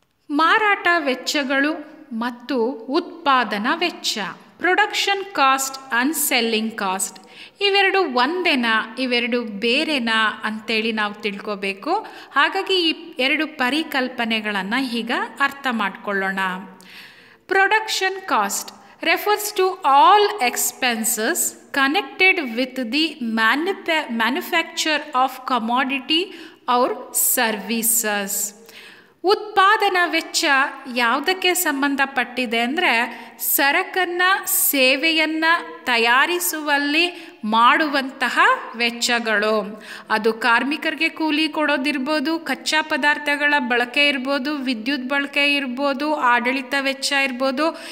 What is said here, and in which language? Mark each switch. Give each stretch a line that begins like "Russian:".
Kannada: ಮಾರಾಟ ವೆಚ್ಚಗಳು ಮತ್ತು ಉತ್ಪಾದನಾ ವೆಚ್ಚ,
English: production cost and selling cost,
Kannada: ಇವೆರಡು ಒಂದೇನಾ, ಇವೆರಡು ಬೇರೆನಾ ಅಂತೇಳಿ ನಾವು ತಿಳ್ಕೋಬೇಕು. ಹಾಗಾಗಿ ಈ ಎರಡು ಪರಿಕಲ್ಪನೆಗಳನ್ನು ಈಗ ಅರ್ಥ ಮಾಡಿಕೊಳ್ಳೋಣ.
English: Production cost refers to all expenses connected with the manufacture of commodity or services.
Kannada: ಉತ್ಪಾದನಾ ವೆಚ್ಚ ಯಾವುದಕ್ಕೆ ಸಂಬಂಧಪಟ್ಟಿದೆ ಅಂದರೆ ಸರಕನ್ನು ಸೇವೆಯನ್ನು ತಯಾರಿಸುವಲ್ಲಿ ಮಾಡುವಂತಹ ವೆಚ್ಚಗಳು. ಅದು ಕಾರ್ಮಿಕರಿಗೆ ಕೂಲಿ ಕೊಡೋದಿರ್ಬೋದು, ಕಚ್ಚಾ ಪದಾರ್ಥಗಳ ಬಳಕೆ ಇರ್ಬೋದು, ವಿದ್ಯುತ್ ಬಳಕೆ ಇರ್ಬೋದು, ಆಡಳಿತ ವೆಚ್ಚ ಇರ್ಬೋದು.